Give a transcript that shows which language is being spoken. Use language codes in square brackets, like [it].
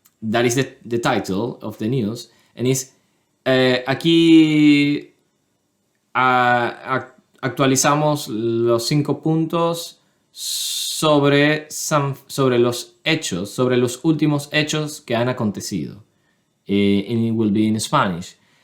[en] That is the title of the news. And is [es] aquí actualizamos los 5 puntos sobre los hechos, sobre los últimos hechos que han acontecido. [en] And it will be in Spanish.